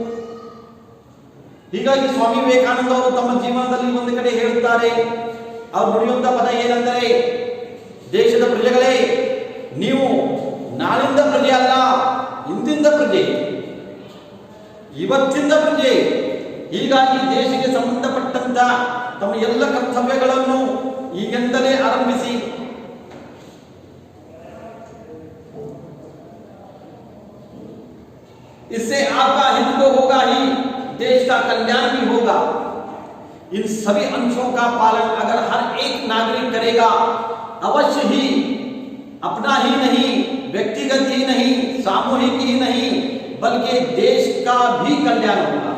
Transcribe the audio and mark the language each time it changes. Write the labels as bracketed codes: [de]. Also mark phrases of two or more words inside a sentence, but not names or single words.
[kn] ಹೀಗಾಗಿ ಸ್ವಾಮಿ ವಿವೇಕಾನಂದ ಅವರು ತಮ್ಮ ಜೀವನದಲ್ಲಿ ಒಂದು ಕಡೆ ಹೇಳುತ್ತಾರೆ, ಅವರು ನುಡಿಯುವಂತ ಪದ ಏನೆಂದರೆ, ದೇಶದ ಪ್ರಜೆಗಳೇ, ನೀವು ನಾಳಿಂದ ಪ್ರಜೆ ಅಲ್ಲ, ಇಂದಿಂದ ಪ್ರಜೆ, ಇವತ್ತಿಂದ ಪ್ರಜೆ. ಹೀಗಾಗಿ ದೇಶಕ್ಕೆ ಸಂಬಂಧಪಟ್ಟಂತ ತಮ್ಮ ಎಲ್ಲ ಕರ್ತವ್ಯಗಳನ್ನು ಈಗಿಂದಲೇ ಆರಂಭಿಸಿ. [hi] इससे आपका हित तो होगा ही, देश का कल्याण भी होगा. इन सभी अंशों का पालन अगर हर एक नागरिक करेगा, अवश्य ही अपना ही नहीं, व्यक्तिगत ही नहीं, सामूहिक ही नहीं, बल्कि देश का भी कल्याण होगा.